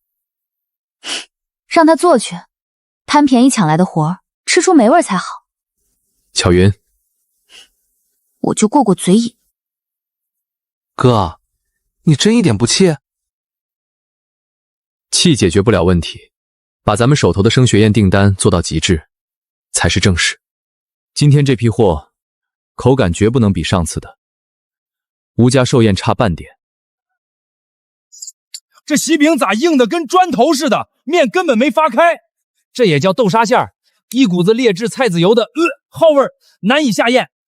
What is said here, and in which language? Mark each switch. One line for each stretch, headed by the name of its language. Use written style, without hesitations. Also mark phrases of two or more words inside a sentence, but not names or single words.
Chinese: 讓他做去，貪便宜搶來的活，吃出霉味才好。巧雲，我就過過嘴癮。哥，你真一點不氣？氣解決不了問題，把咱們手頭的升學宴訂單做到極致，才是正事。今天這批貨，口感絕不能比上次的。吴家寿宴差半點。這喜餅咋硬的跟磚頭似的，面根本沒發開。這也叫豆沙馅兒，一股子劣質菜籽油的耗味，難以下咽。